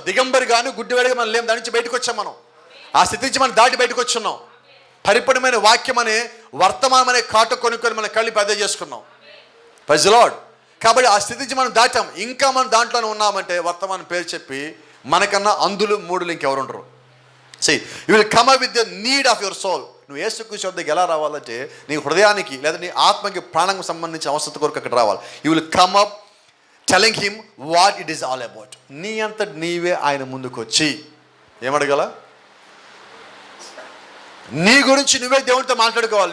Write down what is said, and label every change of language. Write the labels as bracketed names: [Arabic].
[Telugu] దిగంబరి గాను గుడ్డివాడిగా మనం లేము. దాని నుంచి బయటకు వచ్చాం. మనం ఆ స్థితి నుంచి మనం దాటి బయటకు వచ్చున్నాం. పరిపూర్ణమైన వాక్యం అనే వర్తమానం అనే కాటు కొనుక్కొని మన కళ్ళు పెద్ద చేసుకున్నాం. [English] Praise the Lord. [Telugu] కాబట్టి ఆ స్థితి నుంచి మనం దాటాం. ఇంకా మనం దాంట్లోనే ఉన్నామంటే వర్తమానం పేరు చెప్పి మనకన్నా అందులు మూడులు ఇంకెవరు ఉండరు. [English] See, you will come up with the need of your soul. [Telugu] నువ్వు యేసుక్రీస్తు వద్దకు ఎలా రావాలంటే నీ హృదయానికి లేదా నీ ఆత్మకి ప్రాణంకి సంబంధించిన అవసరం కొరకు అక్కడ రావాలి. [English] You will come up telling him what it is all about. [Telugu] నీ అంతటి నీవే ఆయన ముందుకు వచ్చి ఏమడగల, నీ గురించి నువ్వే దేవునితో మాట్లాడుకోవాలి.